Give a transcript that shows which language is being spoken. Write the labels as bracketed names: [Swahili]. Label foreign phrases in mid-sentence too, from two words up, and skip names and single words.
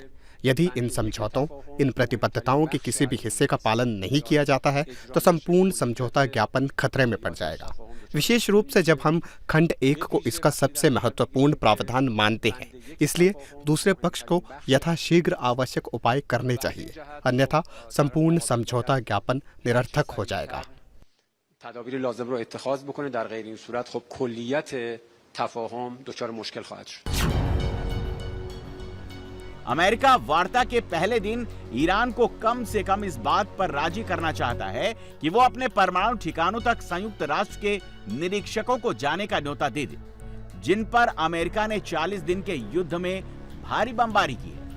[Hindi] यदि इन समझौतों, इन प्रतिबद्धताओं के किसी भी हिस्से का पालन नहीं किया जाता है तो संपूर्ण समझौता ज्ञापन खतरे में पड़ जाएगा, विशेष रूप से जब हम खंड 1 को इसका सबसे महत्वपूर्ण प्रावधान मानते हैं। इसलिए दूसरे पक्ष को यथाशीघ्र आवश्यक उपाय करने चाहिए, अन्यथा संपूर्ण समझौता ज्ञापन निरर्थक हो जाएगा। [Persian] تدابیر لازم رو اتخاذ بکنه، در غیر این صورت خب کلیت تفاهم دچار مشکل خواهد شد. [Hindi] अमेरिका वार्ता के पहले दिन ईरान को कम से कम इस बात पर राजी करना चाहता है कि वो अपने परमाणु ठिकानों तक संयुक्त राष्ट्र के निरीक्षकों को जाने का न्योता दे दे, जिन पर अमेरिका ने 40 दिन के युद्ध में भारी बमबारी की है।